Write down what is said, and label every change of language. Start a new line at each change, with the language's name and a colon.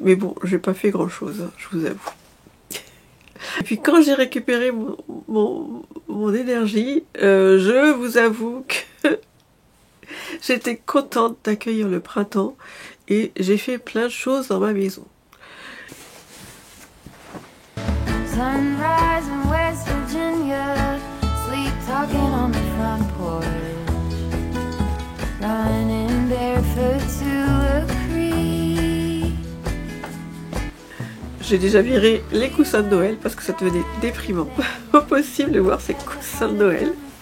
French: Mais bon, j'ai pas fait grand chose, hein, je vous avoue. Et puis quand j'ai récupéré mon énergie, je vous avoue que j'étais contente d'accueillir le printemps et j'ai fait plein de choses dans ma maison.
English: Sunrise in West Virginia, sleep talking on the front porch, running barefoot to a creek.
French: J'ai déjà viré les coussins de Noël parce que ça devenait déprimant. Pas possible de voir ces coussins de Noël.